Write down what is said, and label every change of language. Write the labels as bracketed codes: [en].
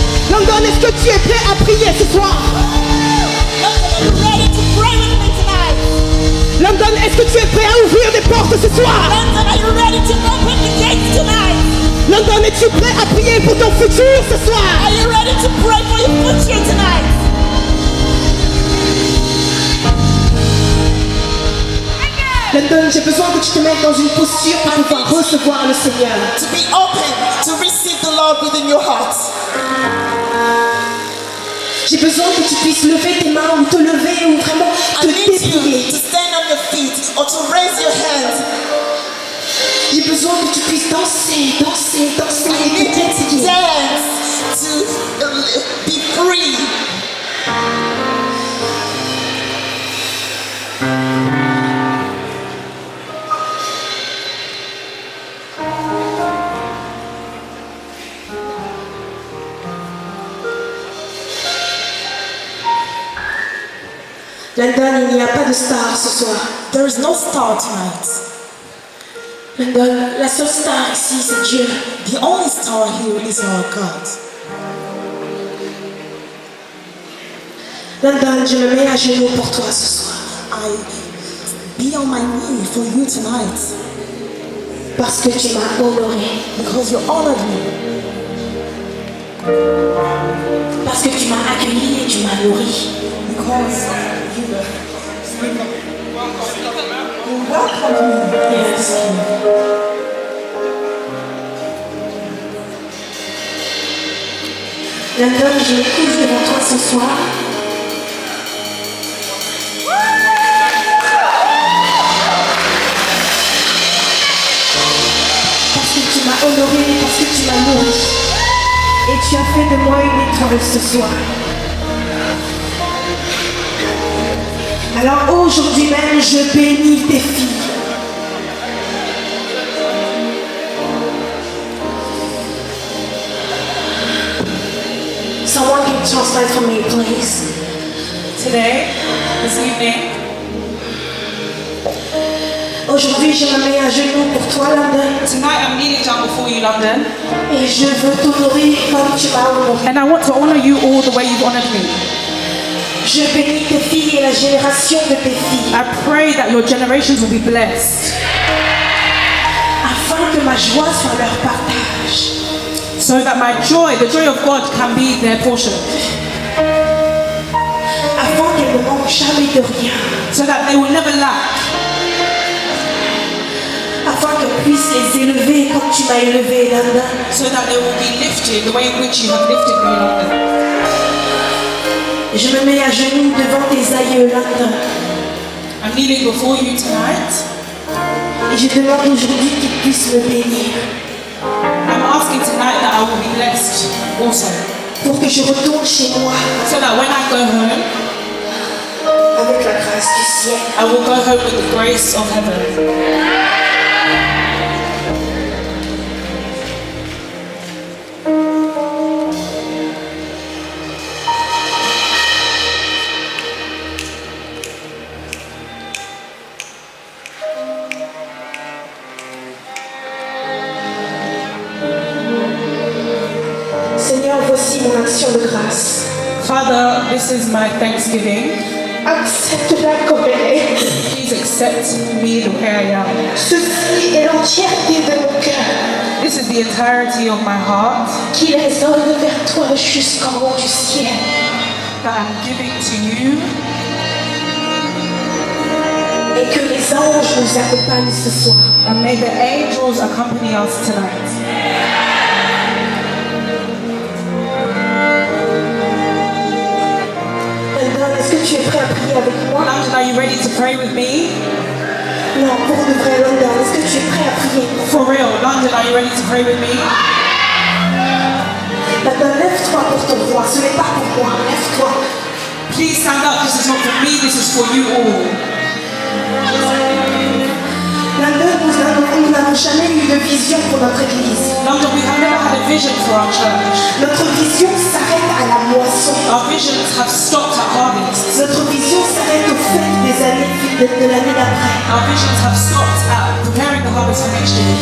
[fr] London, est-ce que tu es prêt à prier ce soir? [en] Are you ready to pray with me tonight? [fr] London, est-ce que tu es prêt à ouvrir des portes ce soir? [en] London, are you ready to open the gates tonight? [fr] London, es-tu prêt à prier pour ton futur ce soir? [en] Are you ready to pray for your future tonight? [fr] London, j'ai besoin que tu te mettes dans une posture pour pouvoir recevoir le Seigneur. [en] To be open to receive the Lord within your heart. [fr] J'ai besoin que tu puisses lever tes mains ou te lever ou vraiment te [en] I need you [fr] dépouiller. [en] to stand on your feet or to raise your hands. [fr] J'ai besoin que tu puisses danser, danser, danser [en] I [fr] et [en] need [fr] te [en] you to [fr] dépouiller. [en] dance, to be free. [fr] London, il n'y a pas de star ce soir. [en] There is no star tonight. [fr] London, la seule star ici, c'est Dieu. [en] The only star here is our God. [fr] London, je me mets à genoux pour toi ce soir. [en] I be on my knee for you tonight [fr] Parce que tu m'as honoré. [en] because you honored me. [fr] Parce que tu m'as accueilli et tu m'as nourri. [en] Because you welcomed me. Yes. [fr] London, je me couche devant toi ce soir. Parce que tu m'as honoré, parce que tu m'as nourri. Et tu as fait de moi une étoile ce soir. Alors aujourd'hui même, je bénis tes filles. [en] Someone can translate for me, please. Today, this evening, [fr] Aujourd'hui, je me mets à genoux pour toi, London. [en] tonight I'm kneeling down before you, London, [fr] Et je veux t'honorer comme tu m'as honoré. [en] and I want to honor you all the way you've honored me. [fr] Je bénis tes filles et la génération de tes filles. [en] I pray that your generations will be blessed, [fr] Afin que ma joie soit leur partage. [en] so that my joy, the joy of God, can be their portion, [fr] Afin qu'elles ne manquent jamais de rien. [en] so that they will never lack, [fr] Afin qu'elles puissent les élever comme tu m'as élevé, London. [en] so that they will be lifted the way in which you have lifted me, London. [fr] Je me mets à genoux devant tes aïeux, London. [en] I'm kneeling before you tonight. [fr] Et je demande aujourd'hui qu'ils puissent me bénir. [en] I'm asking tonight that I will be blessed also, [fr] Pour que je retourne chez moi [en] so that when I go home, [fr] avec la grâce du ciel. [en] I will go home with the grace of heaven. [fr] Seigneur, voici mon action de grâce. [en] Father, this is my thanksgiving. [fr] Accepte-la comme elle est. [en] Please accept me the way I am. [fr] Ceci est l'entièreté de mon cœur [en] This is the entirety of my heart [fr] qui résonne vers toi jusqu'en haut du ciel. [en] that I'm giving to you, [fr] Et que les anges nous accompagnent ce soir. [en] and may the angels accompany us tonight. [fr] London, est-ce que tu es prêt à prier avec moi? [en] London, are you ready to pray with me? [fr] Non, pour de vrai, London, est-ce que tu es prêt à prier? [en] For real, London, are you ready to pray with me? [fr] London, lève-toi pour ton roi. Ce n'est pas pour moi. Lève-toi. [en] Please stand up. This is not for me, this is for you all. [fr] London, nous n'avons jamais eu de vision pour notre église. [en] London, we have never had a vision for our church. [fr] Notre vision s'arrête à la moisson. [en] Our visions have stopped at harvest. [fr] Notre vision s'arrête aux fêtes des années de l'année d'après. [en] Our visions have stopped at preparing the harvest for next year.